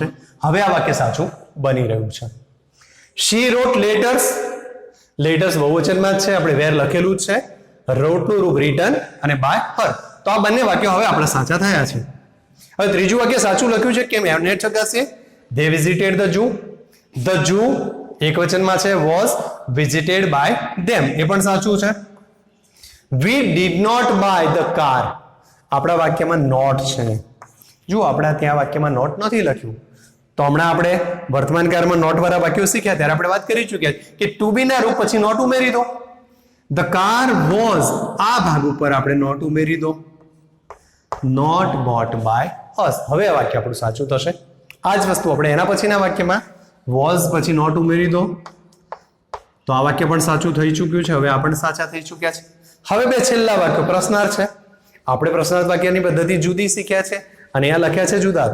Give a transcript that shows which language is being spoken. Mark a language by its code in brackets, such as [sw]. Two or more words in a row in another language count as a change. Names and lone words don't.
[gu] હવે આ વાક્ય સાચું બની રહ્યું છે. [en] she wrote letters, [gu] લેટર્સ બહુવચનમાં જ છે, આપણે વેર લખેલું જ છે. રોટનું રૂપ રિટર્ન અને [en] by her. [gu] તો આ બંને વાક્યો હવે આપણા સાચા થયા છે. હવે ત્રીજું વાક્ય સાચું લખ્યું છે કેમ? એમને ચકાસીએ. [en] They visited the Jew. The Jew [gu] એકવચનમાં છે [en] was visited by them. [gu] એ પણ સાચું છે. [en] We did not buy the car. [gu] આપણા વાક્યમાં not છે. જો આપણા ત્યાં વાક્યમાં not નથી લખ્યું તો હમણાં આપણે વર્તમાન કાળમાં not વાળા વાક્યો શીખ્યા ત્યારે આપણે વાત કરી ચૂક્યા કે [en] to be [gu] ના રૂપ પછી not ઉમેરી દો. [en] The car was, [gu] આ ભાગ ઉપર આપણે not ઉમેરી દો. [en] Not bought by us. [gu] હવે આ વાક્ય આપણું સાચું થશે. આ જ વસ્તુ આપણે એના પછીના વાક્યમાં was પછી not ઉમેરી દો તો આ વાક્ય પણ સાચું થઈ ચૂક્યું છે. હવે આ પણ સાચા થઈ ચૂક્યા છે. હવે બે છેલ્લા વાક્યો પ્રશ્નાર્થ છે. આપણે પ્રશ્નાર્થ વાક્યની પદ્ધતિ જુદી શીખ્યા છે અને અહીંયા લખ્યા છે જુદા.